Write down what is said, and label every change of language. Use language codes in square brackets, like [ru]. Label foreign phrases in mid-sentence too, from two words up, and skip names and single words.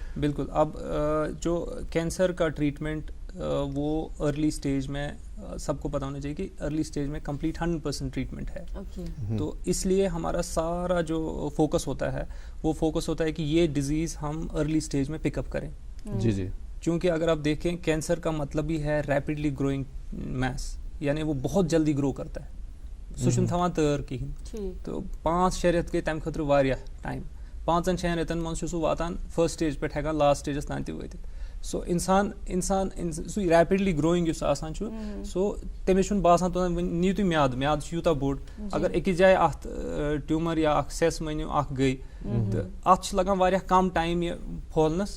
[ur] بالکل اب جو کینسر کا ٹریٹمنٹ وہ [en] early stage [ur] میں سب کو پتہ ہونا چاہیے کہ [en] early stage [ur] میں کمپلیٹ 100% ٹریٹمنٹ ہے. تو اس لیے ہمارا سارا جو فوکس ہوتا ہے وہ فوکس ہوتا ہے کہ یہ ڈیزیز ہم [en] early stage [ur] میں [en] pick up [ur] کریں. جی چونکہ اگر آپ دیکھیں کینسر کا مطلب ہی ہے [en] rapidly growing mass, [ur] یعنی وہ بہت جلدی گرو کرتا ہے, [ks] سُہ چھُنہٕ تھاوان تٲر کِہیٖنۍ. تو 5-6 رٮ۪تھ گٔے تَمہِ خٲطرٕ واریاہ ٹایم. 5-6 رٮ۪تن منٛز چھُ سُہ واتان [en] first stage [ks] پٮ۪ٹھ ہٮ۪کان [en] last stages [ks] تام تہِ وٲتِتھ. سو اِنسان سُہ [en] rapidly growing [ks] یُس آسان چھُ سو تٔمِس چھُنہٕ باسان توٚتام وۄنۍ نِیِو تُہۍ میادٕ چھُ یوٗتاہ بوٚڑ, اگر أکِس جایہِ اَتھ ٹیوٗمر یا اکھ سٮ۪س مٲنِو اکھ گٔے تہٕ اَتھ چھُ لگان واریاہ کم ٹایم یہِ پھۄلنس.